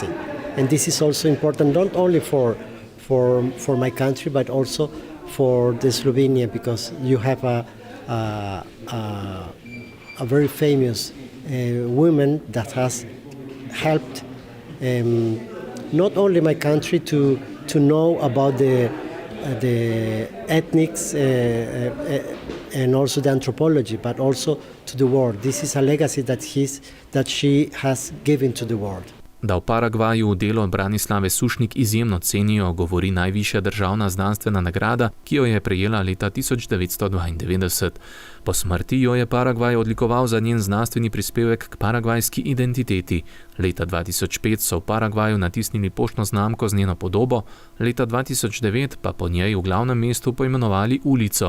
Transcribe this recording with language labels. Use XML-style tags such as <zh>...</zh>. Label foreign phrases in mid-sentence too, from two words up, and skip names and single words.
<en>And this is also important not only for my country, but also for the Slovenia, because you have a very famous woman that has helped not only my country to know about the ethnics and also the anthropology, but also to the world. This is a legacy that she has given to the world.</en> <sl>Da v Paragvaju delo Branislave Sušnik izjemno cenijo, govori najvišja državna znanstvena nagrada, ki jo je prejela leta 1992. Po smrti jo je Paragvaj odlikoval za njen znanstveni prispevek k paragvajski identiteti. Leta 2005 so v Paragvaju natisnili poštno znamko z njeno podobo, leta 2009 pa po njej v glavnem mestu poimenovali ulico.</sl>